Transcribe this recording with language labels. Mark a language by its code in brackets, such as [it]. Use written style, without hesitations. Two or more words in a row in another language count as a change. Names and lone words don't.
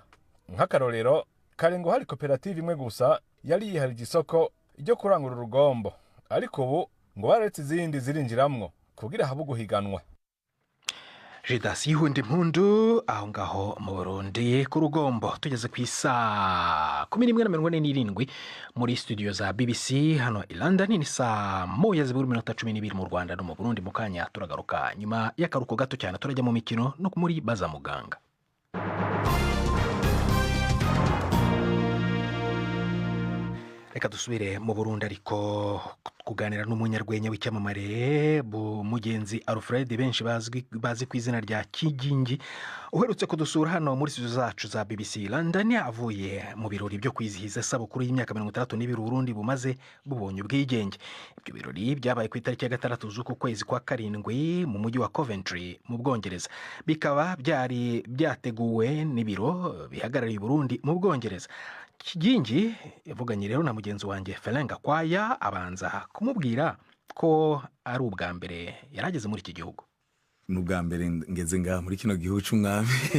[rn] Nk'akarorero karengo hari koperative imwe gusa yari yiharije isoko ryo kurangura urugombo, ariko ubu ngo baretse izindi zirinjiramwo kugira habe guhiganwa. Jidasi Hundi Mpundu aho ngaho mu Burundi ku rugombo tugeze ku isa 11:47 muri studio za BBC hano i London. [rw] Ni saa 1:12 mu Rwanda no mu Burundi. Mu kanya turagaruka nyuma y'akaruko gato cyane turajya mu mikino no muri baza muganga. Reka dusubire mu Burundi ariko kuganira n'umunyarwenya w'icyamamare Mugenzi Alfred benshi bazi ku izina rya Kigingi uherutse kudusura hano muri studio zacu za BBC London avuye mu birori byo kwizihiza sabukuru y'imyaka 32 Burundi bumaze bubonye ubwigenge. Ibyo birori byabaye ku itariki ya 6 z'uku kwezi kwa 7 mu mujyi wa Coventry mu Bwongereza. Bikaba byari byateguwe n'ibiro bihagarariye Burundi mu Bwongereza. Kigingi yavuganye rero na mugenzi wanjye Felenga Kwaya abanza kumubwira ko ari ubwa mbere yarageze muri iki gihugu. [rn] N'ubwa mbere ngeze ngaha muri kino gihugu c'umwami.